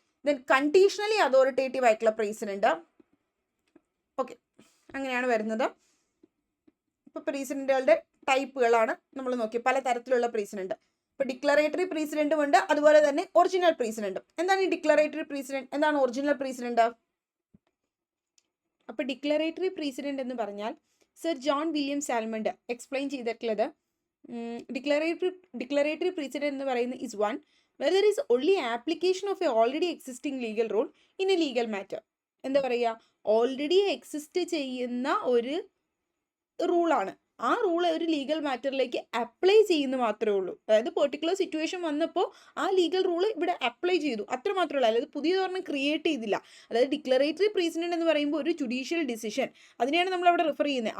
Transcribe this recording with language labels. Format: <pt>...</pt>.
<ml>Then conditionally authoritative ആയിട്ടുള്ള president. Okay, അങ്ങനെയാണ് വരുന്നത്. ഇപ്പോൾ പ്രസിഡന്റുകളുടെ ടൈപ്പുകളാണ് നമ്മൾ നോക്കി, പല തരത്തിലുള്ള പ്രസിഡന്റ്. ഇപ്പോൾ ഡിക്ലറേറ്ററി പ്രസിഡന്റും ഉണ്ട്, അതുപോലെ തന്നെ ഒറിജിനൽ പ്രസിഡന്റും. എന്താണ് ഈ ഡിക്ലറേറ്ററി പ്രസിഡന്റ്, എന്താണ് ഒറിജിനൽ പ്രസിഡന്റ്? അപ്പോൾ ഡിക്ലറേറ്ററി പ്രസിഡന്റ് എന്ന് പറഞ്ഞാൽ sir John William Salmond explain ചെയ്തിട്ടുള്ളത്, ഡിക്ലറേറ്ററി പ്രസിഡന്റ് എന്ന് പറയുന്നത്</ml> <en>is one where there is only application of a already existing legal rule in a legal matter.</en> <ml>എന്താ പറയുക, ഓൾറെഡി എക്സിസ്റ്റ് ചെയ്യുന്ന ഒരു റൂളാണ്, ആ റൂൾ ഒരു ലീഗൽ മാറ്ററിലേക്ക് അപ്ലൈ ചെയ്യുന്ന മാത്രമേ ഉള്ളൂ. അതായത് പെർട്ടിക്കുലർ സിറ്റുവേഷൻ വന്നപ്പോൾ ആ ലീഗൽ റൂൾ ഇവിടെ അപ്ലൈ ചെയ്തു, അത്ര മാത്രമേ ഉള്ളൂ. അതായത് പുതിയതൊരെണ്ണം ക്രിയേറ്റ് ചെയ്തില്ല. അതായത് ഡിക്ലറേറ്ററി പ്രസിഡന്റ് എന്ന് പറയുമ്പോൾ ഒരു ജുഡീഷ്യൽ ഡിസിഷൻ, അതിനെയാണ് നമ്മൾ അവിടെ റെഫർ ചെയ്യുന്നത്.</ml>